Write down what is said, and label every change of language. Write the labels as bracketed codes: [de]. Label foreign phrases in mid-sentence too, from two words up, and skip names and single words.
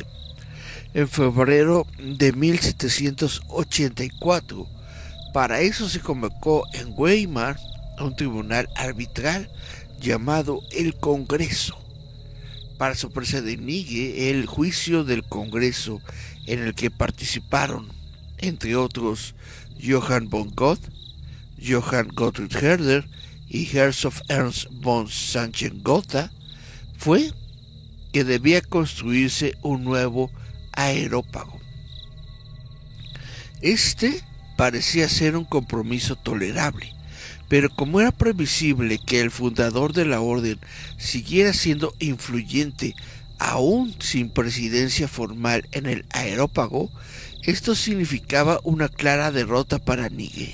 [es] En febrero de 1784, para eso se convocó en Weimar a un tribunal arbitral llamado el Congreso. Para sorpresa de Nigge, el juicio del Congreso, en el que participaron, entre otros, Johann von Gott, Johann Gottfried Herder y Herzog Ernst von Sachsen-Gotha, fue que debía construirse un nuevo aerópago. Este parecía ser un compromiso tolerable, pero como era previsible que el fundador de la orden siguiera siendo influyente aún sin presidencia formal en el aerópago, esto significaba una clara derrota para Nigge.